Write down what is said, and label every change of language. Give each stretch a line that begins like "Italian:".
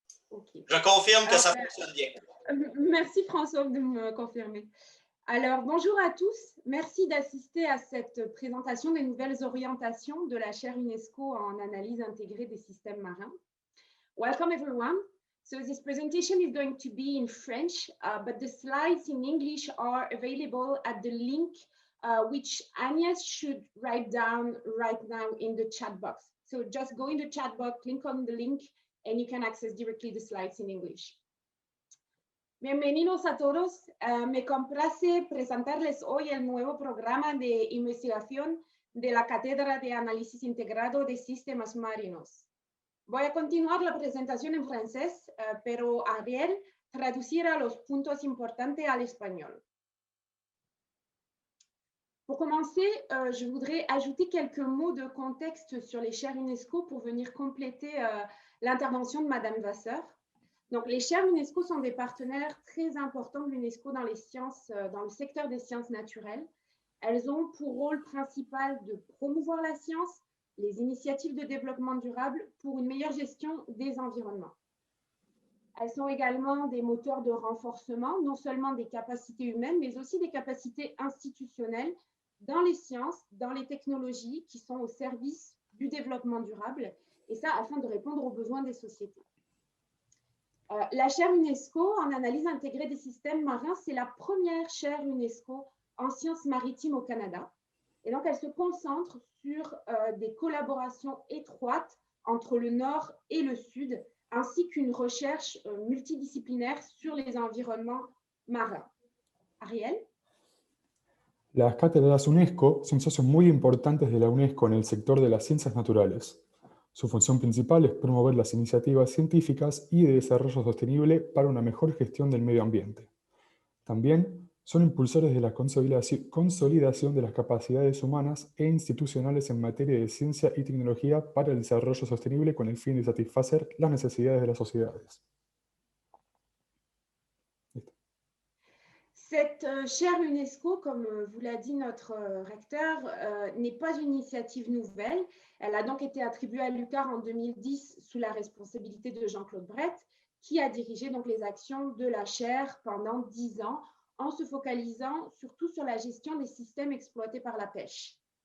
French: OK. Je confirme que ça fonctionne bien. Merci François de me confirmer. Alors, bonjour à tous. Merci d'assister à cette présentation des nouvelles orientations de la chaire UNESCO en analyse intégrée des systèmes marins.
English: Welcome everyone. So this presentation is going to be in French, but the slides in English are available at the link which Agnès should write down right now in the chat box. So just go in the chat box, click on the link, and you can access directly the slides in English.
Spanish: Bienvenidos a todos. Me complace presentarles hoy el nuevo programa de investigación de la Cátedra de Análisis Integrado de Sistemas Marinos. Voy a continuar la presentación en francés, pero Ariel traducirá los puntos importantes al espagnol.
French: Pour commencer, je voudrais ajouter quelques mots de contexte sur les chaires UNESCO pour venir compléter l'intervention de Madame Vasseur. Donc, les chaires UNESCO sont des partenaires très importants de l'UNESCO dans les sciences, dans le secteur des sciences naturelles. Elles ont pour rôle principal de promouvoir la science, les initiatives de développement durable pour une meilleure gestion des environnements. Elles sont également des moteurs de renforcement, non seulement des capacités humaines, mais aussi des capacités institutionnelles dans les sciences, dans les technologies qui sont au service du développement durable, et ça afin de répondre aux besoins des sociétés. La chaire UNESCO en analyse intégrée des systèmes marins, c'est la première chaire UNESCO en sciences maritimes au Canada. Et donc, elle se concentre sur des collaborations étroites entre le Nord et le Sud, ainsi qu'une recherche multidisciplinaire sur les environnements marins. Ariel?
Spanish: Las cátedras UNESCO son socios muy importantes de la UNESCO en el sector de las ciencias naturales. Su función principal es promover las iniciativas científicas y de desarrollo sostenible para una mejor gestión del medio ambiente. También son impulsores de la consolidación de las capacidades humanas e institucionales en materia de ciencia y tecnología para el desarrollo sostenible con el fin de satisfacer las necesidades de las sociedades.
French: Cette chaire UNESCO, comme vous l'a dit notre recteur, n'est pas une initiative nouvelle. Elle a donc été attribuée à l'UQAR en 2010 sous la responsabilité de Jean-Claude Brett, qui a dirigé donc les actions de la chaire pendant 10 ans, en se focalisant surtout sur la gestion des systèmes exploités par la pêche.